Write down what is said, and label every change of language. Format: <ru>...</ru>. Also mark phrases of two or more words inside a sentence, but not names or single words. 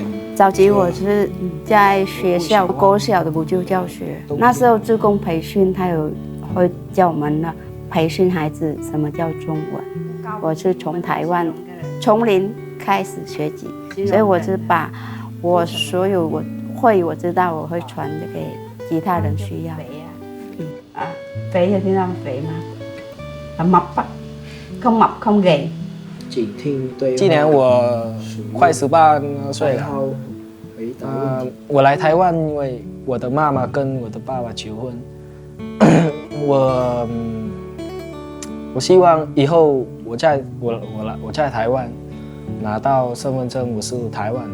<zh>早期我是在学校国小的补救教学，那时候志工培训，他会教我们呢培训孩子什么叫中文。我是从台湾从零开始学习，所以我是把我所有我知道我会传给其他人需要。肥有听到肥吗？</zh> <vi>mập á, không mập không gầy。</vi> <zh>请听对话。今年我快18岁了。我来台湾，因为我的妈妈跟我的爸爸求婚。我希望以后我在台湾拿到身份证，我是台湾人。</zh>